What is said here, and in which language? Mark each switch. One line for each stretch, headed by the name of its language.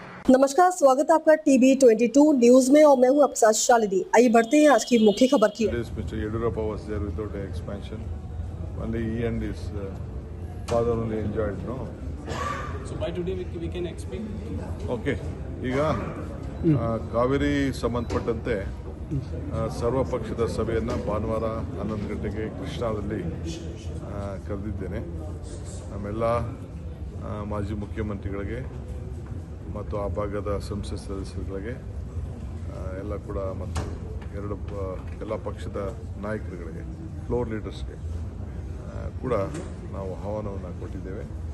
Hindi: नमस्कार, स्वागत है आपका टीवी 22 न्यूज में और मैं हूं आपके साथ शालिनी। आइए बढ़ते हैं आज की मुख्य खबर की।
English: Mr. Yedurappa was there without an expansion. Only he and his father only enjoyed, no? So by today we can expect. Okay.
Kannada: ಈಗ ಕಾವೇರಿ ಸಂಬಂಧಪಟ್ಟಂತೆ ಸರ್ವ ಪಕ್ಷದ ಸಭೆಯನ್ನು ಭಾನುವಾರ 11 ಗಂಟೆಗೆ ಕೃಷ್ಣಾದಲ್ಲಿ ಕರೆದಿದ್ದೇನೆ. ನಮ್ಮೆಲ್ಲ ಮಾಜಿ ಮುಖ್ಯಮಂತ್ರಿಗಳಿಗೆ ಮತ್ತು ಆ ಭಾಗದ ಸಂಸತ್ ಸದಸ್ಯರುಗಳಿಗೆ ಎಲ್ಲ ಕೂಡ ಮತ್ತು ಎಲ್ಲ ಪಕ್ಷದ ನಾಯಕರುಗಳಿಗೆ ಫ್ಲೋರ್ ಲೀಡರ್ಸ್ಗೆ ಕೂಡ ನಾವು ಆಹ್ವಾನವನ್ನು ಕೊಟ್ಟಿದ್ದೇವೆ.